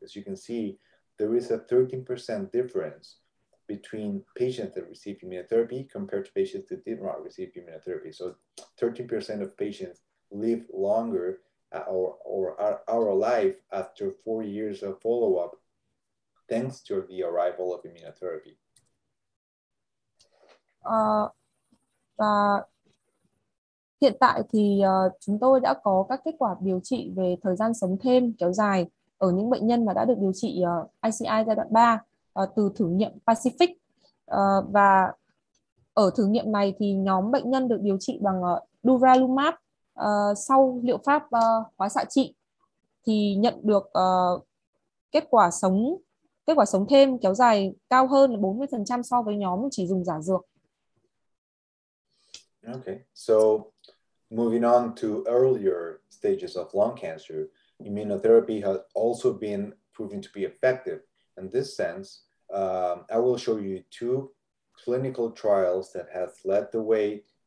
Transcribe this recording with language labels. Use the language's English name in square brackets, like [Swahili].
[English] As you can see, there is a 13% difference between patients that received immunotherapy compared to patients that did not receive immunotherapy. So 13% of patients live longer or are alive after 4 years of follow-up, thanks to the arrival of immunotherapy. [Vietnamese] Và hiện tại thì chúng tôi đã có các kết quả điều trị về thời gian sống thêm kéo dài ở những bệnh nhân mà đã được điều trị ICI giai đoạn 3 từ thử nghiệm Pacific. Và ở thử nghiệm này thì nhóm bệnh nhân được điều trị bằng durvalumab sau liệu pháp hóa xạ trị thì nhận được kết quả sống thêm kéo dài cao hơn 40% so với nhóm chỉ dùng giả dược. [English] Okay, so moving on to earlier stages of lung cancer, immunotherapy has also been proven to be effective. In this sense, I will show you 2 clinical trials that have led the way